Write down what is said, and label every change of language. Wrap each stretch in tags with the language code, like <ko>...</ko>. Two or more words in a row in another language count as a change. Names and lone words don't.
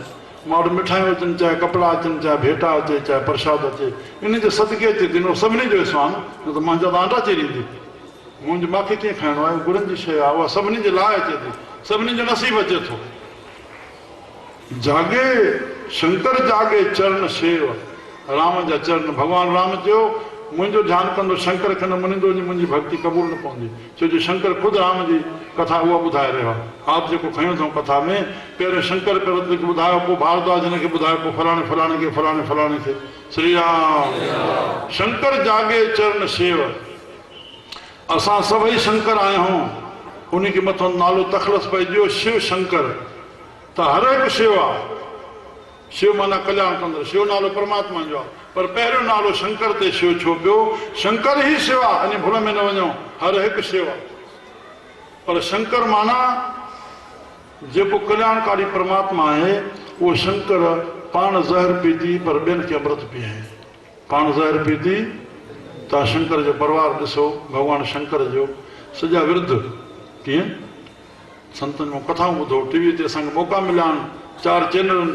<sd>मां वटि मिठाइयूं अचनि, चाहे कपिड़ा अचनि, चाहे भेटा अचे, चाहे प्रसाद अचे, इन जे सदके अचे थी। सभिनी जो हिसो आहे न, त मुंहिंजा त आंटा चीरींदी, मुंहिंजो मूंखे कीअं खाइणो आहे, गुरनि जी शइ आहे, उहा सभिनी जे लाइ अचे थी, सभिनी जो नसीब अचे थो।</sd> <hi>जागे शंकर जागे चरण शेव, राम जा चरण।</hi> <sd>भॻवानु राम चयो मुंहिंजो ध्यानु कंदो, शंकर खे न मञींदो, मुंहिंजी भक्ति क़बूल न पवंदी। छो जो शंकर ख़ुदि राम जी कथा उहा ॿुधाए रहियो आहे। आप जेको खयो अथऊं कथा में, पहिरियों शंकर खे ॿुधायो, पोइ भारद्वाज हिन खे ॿुधायो, पोइ फलाणे फलाणे खे, फलाणे फलाणे खे।</sd> <hi>श्री राम। शंकर जागे चरण शेव,</hi> <sd>असां सभई शंकर आहियूं, उन खे मथां नालो तखलस पइजो शिव शंकर। त हर हिकु शिव आहे, शिव माना कल्याण कंदड़, शिव नालो परमात्मा जो आहे, पर पहिरियों नालो शंकर ते शिव छो पियो? शंकर ई शिव आहे, अञा भुल में न वञो, हर हिकु शिव आहे। पर शंकर माना जेको कल्याणकारी परमात्मा आहे, उहो शंकर पाण ज़हर पीती पर ॿियनि खे अमृत पीए। पाण ज़हर पीती, तव्हां शंकर जो परिवार ॾिसो, भॻवानु शंकर जो सॼा विरुद्ध कीअं संतनि में कथाऊं ॿुधो, टीवी ते असांखे मौक़ा मिलिया आहिनि, 4 चैनल।</sd>